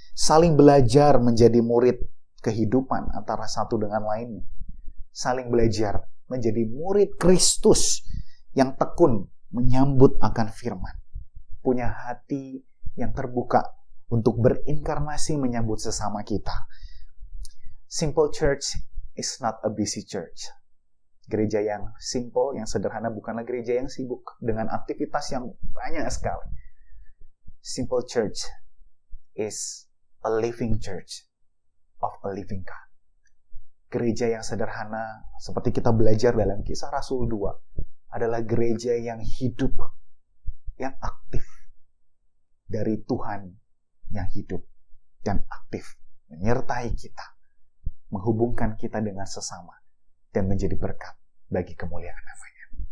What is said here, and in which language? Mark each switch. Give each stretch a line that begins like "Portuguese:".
Indonesian: saling belajar menjadi murid kehidupan antara satu dengan lainnya. Saling belajar menjadi murid Kristus yang tekun menyambut akan firman. Punya hati yang terbuka untuk berinkarnasi menyambut sesama kita.
English: Simple church is not a busy church.
Indonesian: Gereja yang simple, yang sederhana bukanlah gereja yang sibuk dengan aktivitas yang banyak sekali.
English: Simple church is a living church of a living God.
Indonesian: Gereja yang sederhana, seperti kita belajar dalam Kisah Rasul 2, adalah gereja yang hidup, yang aktif, dari Tuhan yang hidup dan aktif, menyertai kita, menghubungkan kita dengan sesama, dan menjadi berkat bagi kemuliaan namanya.